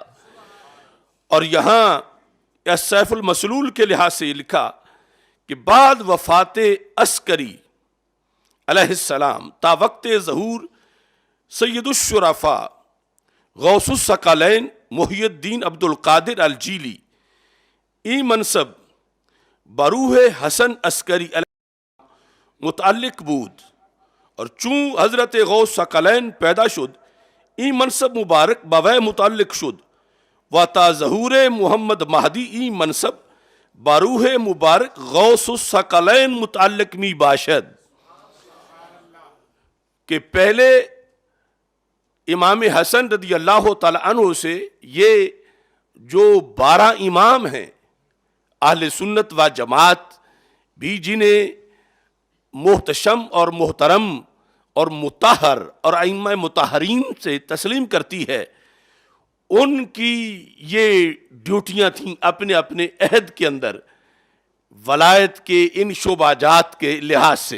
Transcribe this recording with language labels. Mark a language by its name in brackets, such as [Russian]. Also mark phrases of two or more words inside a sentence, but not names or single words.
[Urdu] اور یہاں السیف المسلول کے لحاظ سے یہ لکھا کہ [Persian] بعد وفات عسکری علیہ السلام تا وقت ظہور سید الشرفاء غوث الثقلین محی الدین عبد القادر الجیلی، ای منصب بروح حسن عسکری علیہ متعلق بود، اور چون حضرت غوث ثقلین پیدا شد این منصب مبارک بوے متعلق شد و تا ظہور محمد مہدی این منصب باروح مبارک غوث الثقلین متعلق می باشد، [Urdu] کہ پہلے امام حسن رضی اللہ تعالی عنہ سے یہ جو 12 امام ہیں اہل سنت و جماعت بھی جنہیں محتشم اور محترم اور مطہر اور ائمہ مطہرین سے تسلیم کرتی ہے، ان کی یہ ڈیوٹیاں تھیں اپنے اپنے عہد کے اندر ولایت کے ان شعبہ جات کے لحاظ سے۔